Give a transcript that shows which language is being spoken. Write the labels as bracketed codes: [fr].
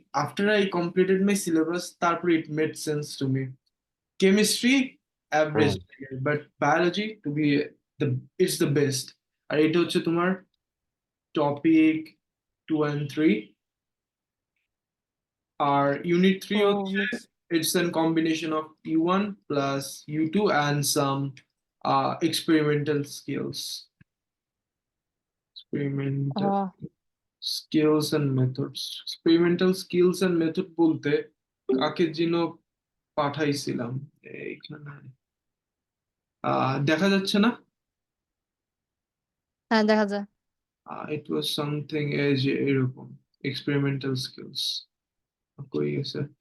[en] After I completed my syllabus, তারপর it made sense to me. Chemistry average, but biology to be the it's the best. [bn] আর এটা হচ্ছে তোমার topic 2 and 3। আর unit 3 ও হচ্ছে mix. [en] it's a combination of U1 plus U2 and some experimental skills. Experimental skills and methods. [bn] Experimental skills and method বলতে কাকে যেন পাঠাইছিলাম এইখানে। দেখা যাচ্ছে না? হ্যাঁ, দেখা যায়। [en] it was something [bn] এই যে এরকম এক্সপেরিমেন্টাল স্কিলস কই গেছে।